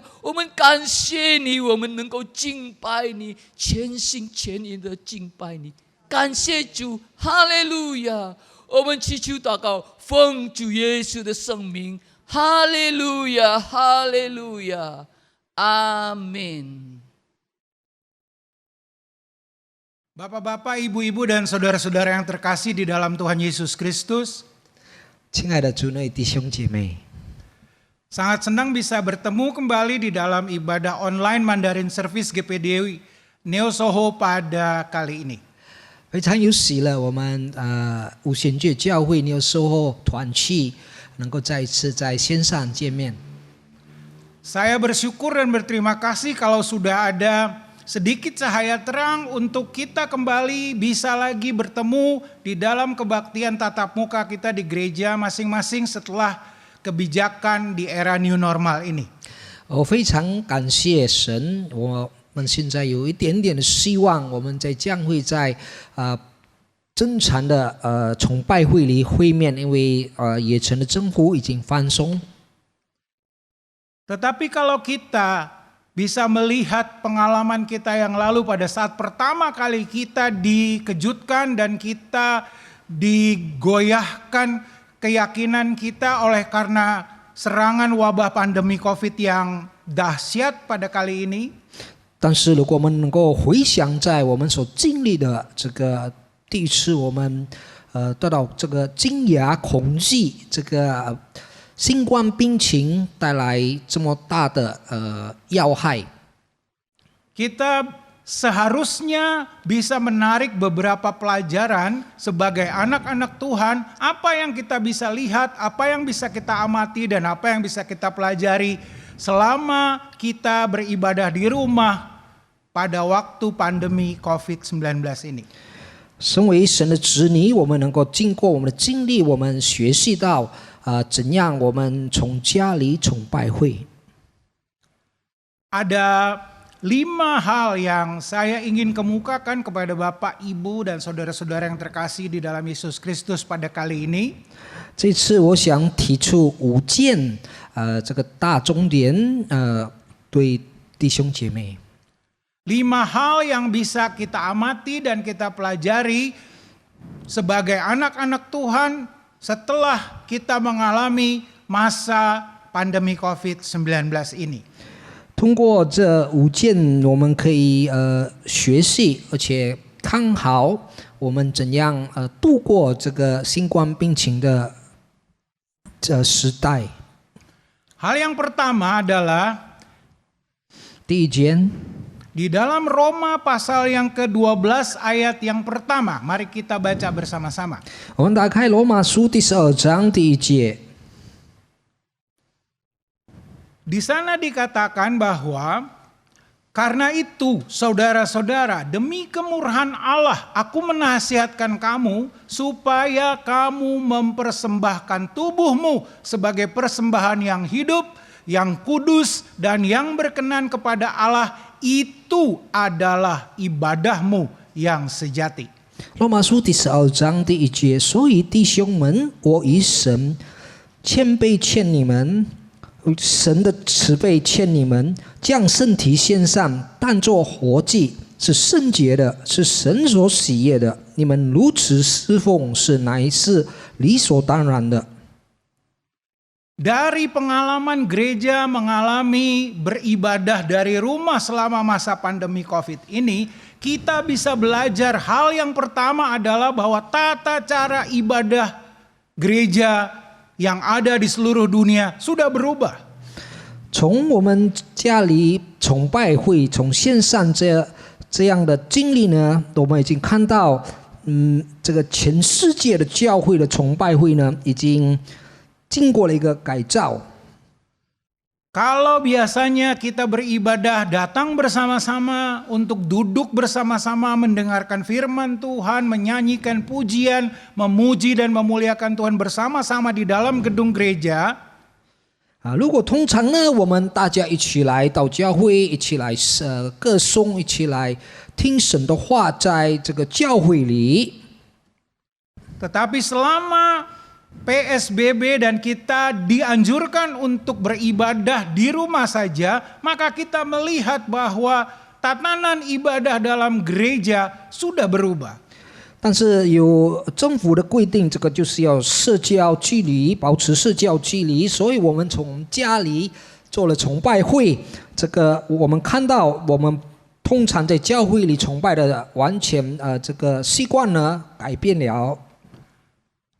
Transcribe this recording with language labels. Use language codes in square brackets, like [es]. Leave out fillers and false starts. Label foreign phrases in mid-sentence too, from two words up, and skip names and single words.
[zh] 我们感谢你，我们能够敬拜你，全心全意的敬拜你。感谢主，哈利路亚！我们祈求祷告，奉主耶稣的圣名，哈利路亚，哈利路亚，阿门。 [id] Bapak-bapak, ibu-ibu dan saudara-saudara yang terkasih di dalam Tuhan Yesus Kristus, [zh] 亲爱的主内弟兄姐妹， [id] Sangat senang bisa bertemu kembali di dalam ibadah online Mandarin Service GPD Neo Soho pada kali ini. [zh] 非常有喜乐，我们无限界教会Neo Soho团契能够再一次在线上见面。 [id] Saya bersyukur dan berterima kasih kalau sudah ada sedikit cahaya terang untuk kita kembali bisa lagi bertemu di dalam kebaktian tatap muka kita di gereja masing-masing setelah kebijakan di era [en] new normal [id] ini. [zh] 我非常感谢神，我们现在有一点点的希望，我们在教会在正常的崇拜会里会面，因为也城的政府已经放松。 [id] Tetapi kalau kita bisa melihat pengalaman kita yang lalu pada saat pertama kali kita dikejutkan dan kita digoyahkan keyakinan kita oleh karena serangan wabah pandemi COVID yang dahsyat pada kali ini. [zh] 但是如果我们能够回想在我们所经历的这个第一次，我们得到这个惊讶、恐惧，这个新冠病情带来这么大的要害。 [id] Kita seharusnya bisa menarik beberapa pelajaran sebagai anak-anak Tuhan, apa yang kita bisa lihat, apa yang bisa kita amati dan apa yang bisa kita pelajari selama kita beribadah di rumah pada waktu pandemi COVID-19 ini. [zh] 身为神的子女，我们能够经过我们的经历，我们学习到怎样我们从家里崇拜会。 [id] Ada 5 hal yang saya ingin kemukakan kepada Bapak, Ibu, dan saudara-saudara yang terkasih di dalam Yesus Kristus pada kali ini. [zh] 这次我想提出5件这个大重点对弟兄姐妹。 [id] 5 hal yang bisa kita amati dan kita pelajari sebagai anak-anak Tuhan setelah kita mengalami masa pandemi COVID-19 ini. [zh] 通过这5件，我们可以学习，而且看好我们怎样度过这个新冠病情的时代。 [id] Hal yang pertama adalah [zh] 第一件， [id] di dalam Roma pasal yang ke-12 ayat yang pertama. Mari kita baca bersama-sama. [zh] 我们打开罗马书第12章第1节。 [id] Di sana dikatakan bahwa karena itu saudara-saudara, demi kemurahan Allah aku menasihatkan kamu supaya kamu mempersembahkan tubuhmu sebagai persembahan yang hidup, yang kudus dan yang berkenan kepada Allah, itu adalah ibadahmu yang sejati. [zh] 罗马书第12章第1节，所以弟兄们，我以神谦卑劝你们。神的慈悲劝你们，将身体献上，当作活祭，是圣洁的，是神所喜悦的。你们如此侍奉，乃是理所当然的。 [id] Dari pengalaman gereja mengalami beribadah dari rumah selama masa pandemi COVID ini, kita bisa belajar hal yang pertama adalah bahwa tata cara ibadah gereja yang ada di seluruh dunia sudah berubah. [zh] 从我们家里崇拜会，从线上这样的经历呢，我们已经看到，这个全世界的教会的崇拜会呢，已经经过了一个改造。 [id] Kalau biasanya kita beribadah datang bersama-sama untuk duduk bersama-sama mendengarkan firman Tuhan, menyanyikan pujian, memuji dan memuliakan Tuhan bersama-sama di dalam gedung gereja. [zh] 如果通常呢，我们大家一起来到教会，一起来歌颂，一起来听神的话，在这个教会里。 [id] Tetapi selama PSBB dan kita dianjurkan untuk beribadah di rumah saja, maka kita melihat bahwa tatanan ibadah dalam gereja sudah berubah. [zh] 但是有政府的规定，这个就是要社交距离，保持社交距离，所以我们从家里做了崇拜会。这个我们看到，我们通常在教会里崇拜的完全这个习惯呢改变了。